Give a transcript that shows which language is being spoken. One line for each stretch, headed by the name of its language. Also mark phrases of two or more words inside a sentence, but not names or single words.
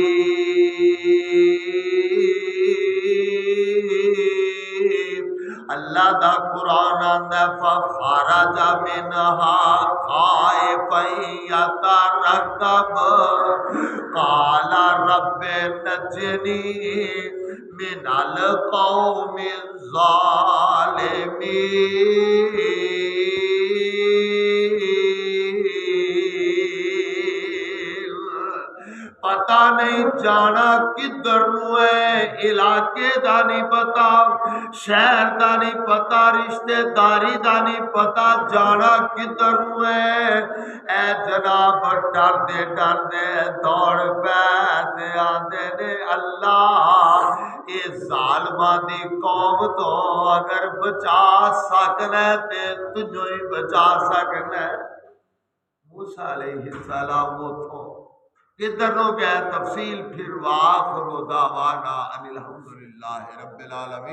Punjabi: ਅੱਲਾਹ ਦਾ ਕੁਰਆਨ ਆਂਦਾ
Arabic: فخرج منها خائفا يترقب قال رب نجني من القوم
Punjabi: ज़ालिमीन पता नहीं जाना किधर नूं है इलाके दा नहीं पता शहर दा नहीं ਪਤਾ ਰਿਸ਼ਤੇਦਾਰੀ ਦਾ ਨਹੀਂ ਪਤਾ ਜਾਣਾ ਕਿੱਧਰ ਨੂੰ ਹੈ ਏ ਜਨਾਬ ਡਰਦੇ ਡਰਦੇ ਦੌੜ ਪੈ ਆਂਦੇ ਨੇ ਅੱਲਾਹ ਯੇ ਜ਼ਾਲਮਾਂ ਦੀ ਕੌਮ ਤੋ ਅਗਰ ਬਚਾ ਸਕਣਾ ਤੇ ਤੁਝੋ ਹੀ ਬਚਾ ਸਕਣਾ ਮੂਸਾ ਅਲੈਹਿੱਸਲਾਮ ਉੱਠੋ ਕਿੱਧਰ ਹੋ ਗਿਆ ਤਫ਼ਸੀਲ ਫਿਰ
Arabic: وآخر دعوانا أن الحمد لله رب العالمين.